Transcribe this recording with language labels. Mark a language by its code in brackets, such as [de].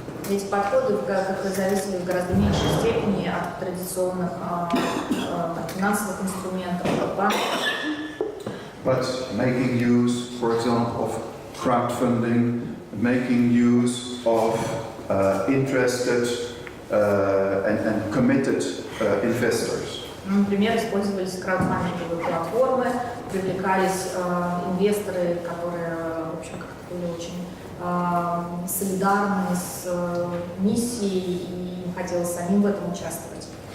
[ru] Эти подходы зависели в гораздо меньшей степени от традиционных финансовых инструментов, от банков. [en] But making use, for example, of crowdfunding, making use of interested and committed investors. [ru] Например, использовались краудфандинговые платформы, привлекались инвесторы, которые, в общем, как-то были очень солидарны с миссией, и им хотелось самим в этом участвовать.